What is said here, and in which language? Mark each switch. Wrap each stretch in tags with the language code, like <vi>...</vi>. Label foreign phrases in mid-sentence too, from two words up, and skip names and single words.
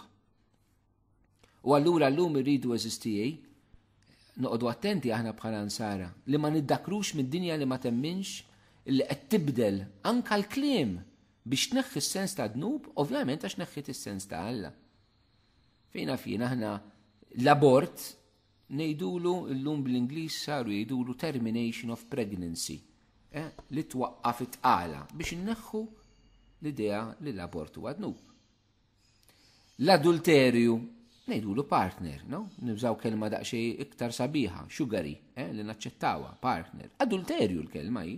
<mt>U allura llum irridu eżistijej, noqogħdu attenti aħna bħala nsara li ma niddakrux mid-dinja li ma temminx li qed tibdel anke l-kliem biex tneħħi s-sens ta' dnub, ovvjament għax neħħit is-sens ta' Alla. Fejna aħna l-abort ngħidulu llum bl-Ingliż saru jgħidulu</mt> <en>termination of pregnancy,</en> <mt>li twaqqaf it-tqala biex inneħħu l-idea li l-abort huwa dnub. L-adulterju ngħidulu partner, no? Nibżaw kelma daqsxejn iktar sabiħa, sugary, li naċċettawha, partner. Adulterju l-kelma hi.</mt>